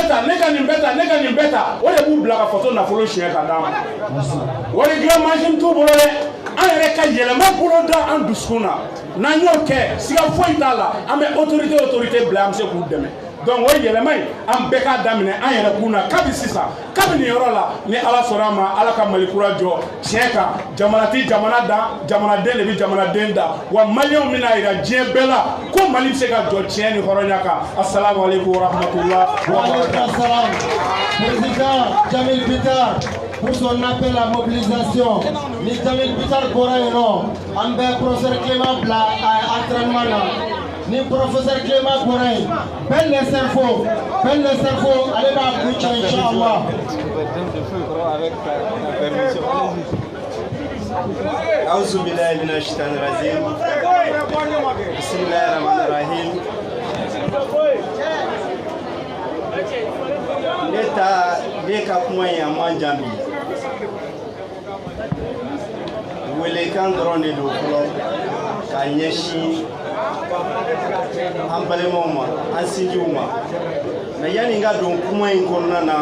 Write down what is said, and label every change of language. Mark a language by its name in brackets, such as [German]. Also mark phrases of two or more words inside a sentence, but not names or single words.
[Bambara] bɛ ta ne ka nin bɛ ta ne ka nin bɛ ta o de b'u bila ka faso nafolo suɲɛ ka d'a ma wari dilan mansin t'u bolo dɛ an yɛrɛ ka yɛlɛma boloda an dusukun na n'an y'o kɛ siga foyi t'a la an bɛ autorité bila an bɛ se k'u dɛmɛ donc o yɛlɛma in an bɛɛ k'a daminɛ an yɛrɛ kun na kabi sisan kabi nin yɔrɔ la ni ala sɔnna a ma ala ka mali kura jɔ tiɲɛ kan jamana ti jamana dan jamanaden de bɛ jamanaden da wa maliyɛnw bɛna yira diɲɛ bɛɛ la ko mali bɛ se ka jɔ tiɲɛ ni hɔrɔnya kan [Arabic] السلام عليكم ورحمة الله. [French] Président Jamil Bitar pour son appel à mobilisation. [Bambara] Ni Jamil Bitar bɔra yen nɔ an bɛ professeur Clément bila entraînement na. Ni professeur Clément bɔra yen bɛɛ [French] le cerveau [Bambara] ale b'a kun cɛ inchallah. [Arabic] أعوذ بالله من الشيطان الرجيم بسم الله الرحمن الرحيم [Bambara] ne ka kuma ye a man jan bi welekan dɔrɔn de don fɔlɔ ka ɲɛsin an balimaw ma an sinjiw ma mais yani n ka don kuma in kɔnɔna na